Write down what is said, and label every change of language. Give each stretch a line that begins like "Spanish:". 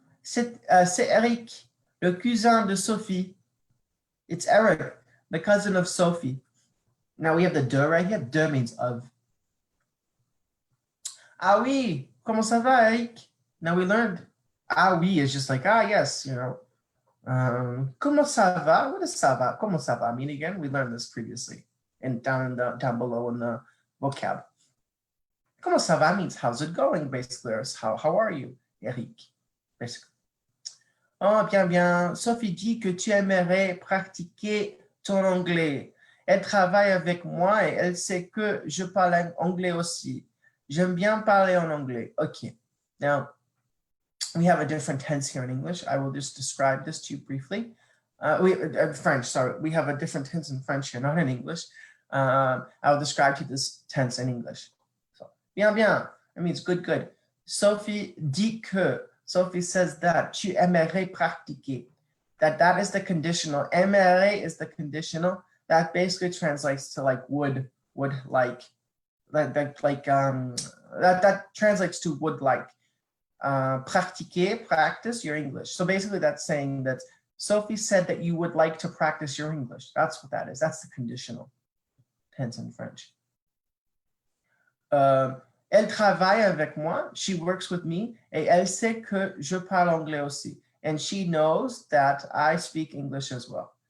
French: C'est Eric, le cousin de Sophie.
English: It's Eric, the cousin of Sophie. Now we have the de right here. De means of.
French: Ah oui, comment ça va, Eric?
English: Now we learned
French: ah oui
English: is just like, ah yes, you know.
French: Comment ça va?
English: What does
French: ça va? Comment ça va
English: mean again? We learned this previously and down below in the vocab.
French: Comment ça va
English: means how's it going, basically, or how are you, Eric, basically.
French: Oh, bien, bien. Sophie dit que tu aimerais pratiquer ton anglais. Elle travaille avec moi et elle sait que je parle anglais aussi. J'aime bien parler en anglais.
English: Okay. Now, we have a different tense here in English. I will just describe this to you briefly. French, sorry. We have a different tense in French here, not in English. I will describe to you this tense in English.
French: So, bien, bien.
English: It means good, good.
French: Sophie dit que.
English: Sophie says that.
French: Tu aimerais pratiquer.
English: That is the conditional. Aimerais is the conditional. That basically translates to like would like. That translates to would like. Pratiquer, practice your English. So basically that's saying that Sophie said that you would like to practice your English. That's what that is. That's the conditional tense in French.
French: Elle travaille avec moi.
English: She works with me.
French: Et elle sait que je parle anglais aussi.
English: And she knows that I speak English as well.